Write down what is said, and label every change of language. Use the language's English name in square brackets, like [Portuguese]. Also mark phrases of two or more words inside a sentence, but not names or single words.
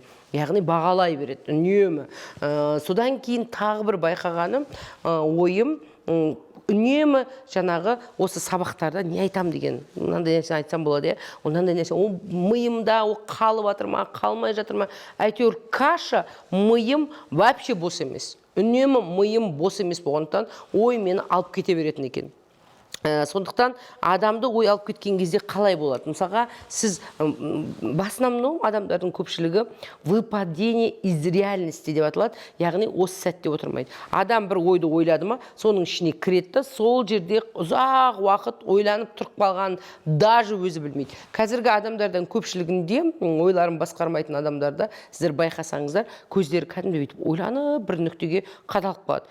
[Kazakh] Яғни бағалай береді, үнемі. Содан кейін тағы бір байқағаным, ойым үнемі жаңағы осы сабақтарда не айтам деген, мынандай нәрсе айтсам болады, ондай нәрсе, ол миымда ол қалып жатыр ма, қалмай жатыр ма, әйтеуір каша, миым вообще бос емес. Үнемі миым бос емес болғандықтан ой мені алып кете беретін екен. Сондықтан адамды ой алып кеткен кезде қалай болады? Мысалға, сіз басынан адамдардың көпшілігі [Russian] выпадение из реальности [Kazakh] деп аталады, яғни осы сәтте отырмайды. Адам бір ойды ойлады ма, соның ішіне кіретті, сол жерде ұзақ уақыт ойланып тұрып қалған даже өзі білмейді. Қазіргі адамдардан көпшілігінде, ойларын басқармайтын адамдарда, сіздер байқасаңыздар, көздері кәдімгі бүйтіп ойланып бір нүктеге қадалып қалады.